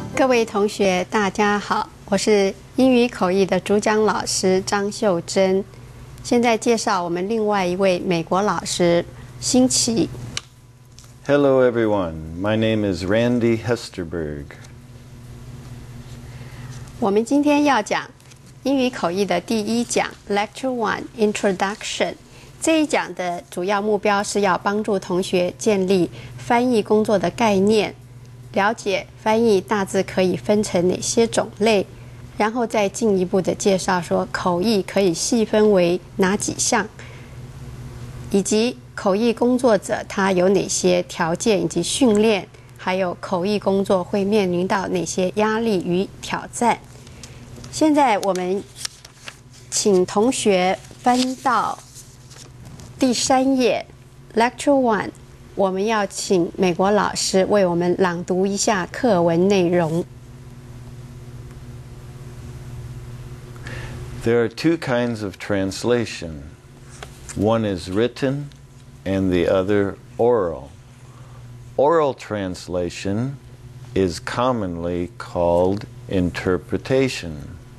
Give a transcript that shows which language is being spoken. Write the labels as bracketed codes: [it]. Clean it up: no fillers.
[zh] 位同学大家好，我是英语口译的主讲老师张秀珍。现在介绍我们另外一位美国老师辛奇。 [en] Hello everyone, my name is Randy Hesterberg. [zh] 我们今天要讲英语口译的第一讲 [en] Lecture 1 Introduction。 [zh] 这一讲的主要目标是要帮助同学建立翻译工作的概念，了解翻译大致可以分成哪些种类，然后再进一步的介绍说口译可以细分为哪几项，以及口译工作者他有哪些条件以及训练，还有口译工作会面临到哪些压力与挑战。现在我们请同学翻到第3页 Lecture 1， 我们要请美国老师为我们朗读一下课文内容。 [en] There are two kinds of translation. One is written and the other oral. Oral translation is commonly called interpretation.